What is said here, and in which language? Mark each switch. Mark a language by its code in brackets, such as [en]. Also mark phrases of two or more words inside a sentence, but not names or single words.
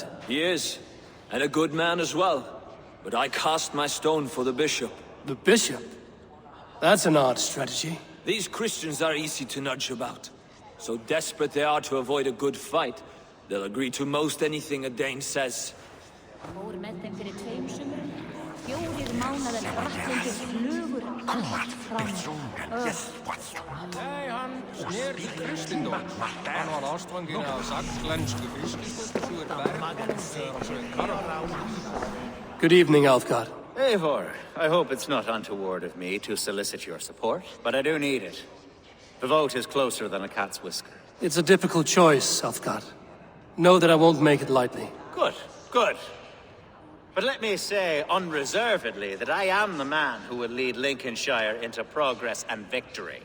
[en] He is, and a good man as well. But I cast my stone for the bishop. The bishop? That's an odd strategy. These Christians are easy to nudge about. So desperate they are to avoid a good fight, they'll agree to most anything a Dane says. [is] Nei, hann snér til kristindóm. Hann var ástfanginn af saxlensku fiskistöku svo berg. [en] Good evening, Elfgard. Eivor, I hope it's not untoward of me to solicit your support, but I do need it. The vote is closer than a cat's whisker. It's a difficult choice, Elfgard. Know that I won't make it lightly. Good, good. But let me say unreservedly that I am the man who will lead Lincolnshire into progress and victory.